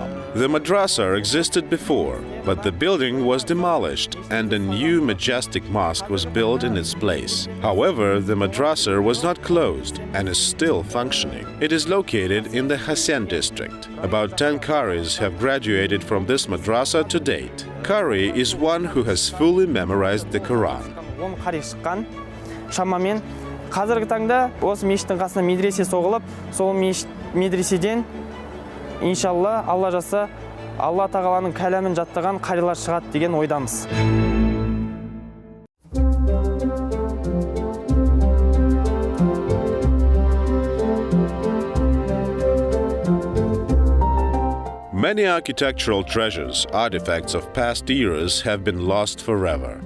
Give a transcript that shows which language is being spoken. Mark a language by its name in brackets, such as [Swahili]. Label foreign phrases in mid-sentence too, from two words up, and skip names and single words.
[English] The madrasa existed before, but the building was demolished and a new majestic mosque was built in its place. However, the madrasa was not closed and is still functioning. It is located in the Hasan district. About 10 qaris have graduated from this madrasa to date. Qari is one who has fully memorized the Quran. [Kazakh] 10 қари шыққан. Шамамен қазіргі таңда осы мешіттің қасына медресе соғылып, сол медреседен иншалла Алла жазса, Алла тағаланың кәләмін жаттаған қарилар шығады деген ойдамыз. [English] Many architectural treasures, artifacts of past eras, have been lost forever.